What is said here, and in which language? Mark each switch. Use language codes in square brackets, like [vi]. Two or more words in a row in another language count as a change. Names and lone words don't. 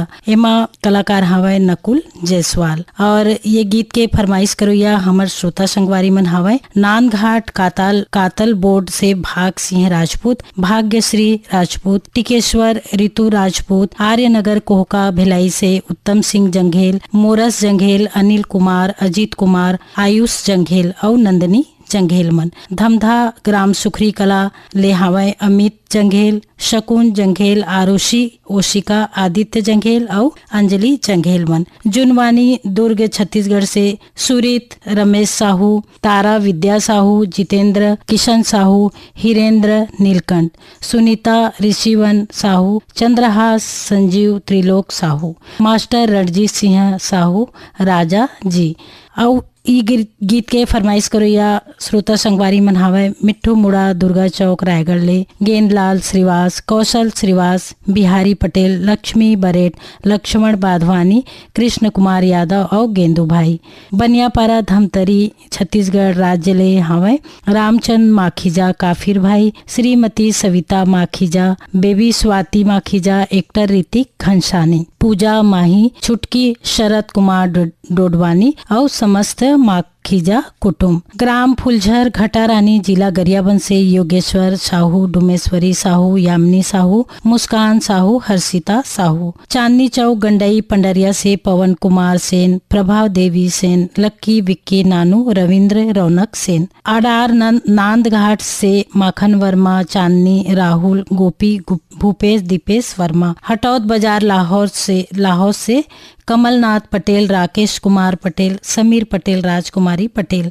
[hne] एमा कलाकार हवे नकुल जायसवाल और ये गीत के फरमाइश करोया हमर श्रोता संगवारी मन हवे नांदघाट कातल बोर्ड से भाग सिंह राजपूत, भाग्यश्री राजपूत, टिकेश्वर ऋतु राजपूत, आर्यनगर कोहका भिलाई से उत्तम सिंह जंघेल, मोरस जंघेल, अनिल कुमार, अजीत कुमार, आयुष जंघेल और नंदनी जंघेल मन। धमधा ग्राम सुखरी कला ले हवय अमित जंघेल, शकुन जंघेल, आरुषि ओशिका, आदित्य जंघेल और अंजलि जंघेल मन। जुनवानी दुर्ग छत्तीसगढ़ से सुरित रमेश साहू, तारा विद्या साहू, जितेंद्र किशन साहू, हिरेंद्र नीलकंठ, सुनीता ऋषिवन साहू, चंद्रहास संजीव त्रिलोक साहू, मास्टर रणजीत सिंह साहू राजा जी। और ई गीत के फरमाइश करो या श्रोता संगवारी मन हवय मिट्ठू मुड़ा दुर्गा चौक रायगढ़ ले गेंदलाल श्रीवास, कौशल श्रीवास, बिहारी पटेल, लक्ष्मी बरेट, लक्ष्मण बाधवानी, कृष्ण कुमार यादव और गेंदू भाई। बनियापारा धमतरी छत्तीसगढ़ राज्य ले हवय रामचंद माखीजा, काफिर भाई, श्रीमती सविता माखीजा, बेबी स्वाति माखीजा, एक्टर ऋतिक घनशानी, पूजा माही, छुटकी शरद कुमार डोडवानी और समस्त माखीजा कुटुंब। ग्राम फुलझर घटारानी जिला गरियाबंद से योगेश्वर साहू, डुमेश्वरी साहू, यामिनी साहू, मुस्कान साहू, हर्षिता साहू। चांदनी चौक गंडई पंडरिया से पवन कुमार सेन, प्रभाव देवी सेन, लक्की विक्की नानू, रविंद्र रौनक सेन। आडार नांदघाट से माखन वर्मा, चांदनी राहुल, गोपी भूपेश दीपेश वर्मा। हटौद बाजार लाहौर से कमलनाथ पटेल, राकेश कुमार पटेल, समीर पटेल, राजकुमारी पटेल।